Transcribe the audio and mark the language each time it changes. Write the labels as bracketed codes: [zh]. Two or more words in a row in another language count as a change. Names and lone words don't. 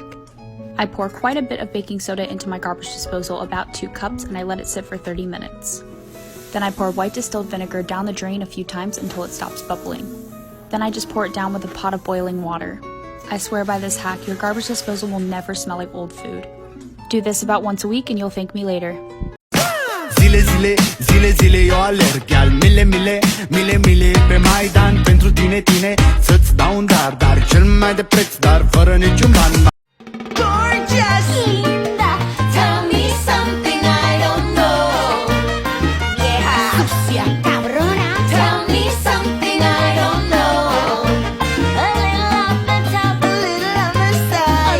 [en] I pour quite a bit of baking soda into my garbage disposal, about 2 cups, and I let it sit for 30 minutes. Then I pour white distilled vinegar down the drain a few times until it stops bubbling. Then I just pour it down with a pot of boiling water. I swear by this hack, your garbage disposal will never smell like old food. Do this about once a week and you'll thank me later. [ro] Zile, zile, zile, zile, eu alerg Iar mile, mile, mile, mile Pe Maidan pentru tine, tine Să-ți dau un dar, dar cel mai de preț Dar fără niciun ban. [en] Gorgeous! Linda, tell me something I don't know. [es] Yeah, sucia, cabrona. [en] Tell me something I don't know. A little off the top, a little on the side.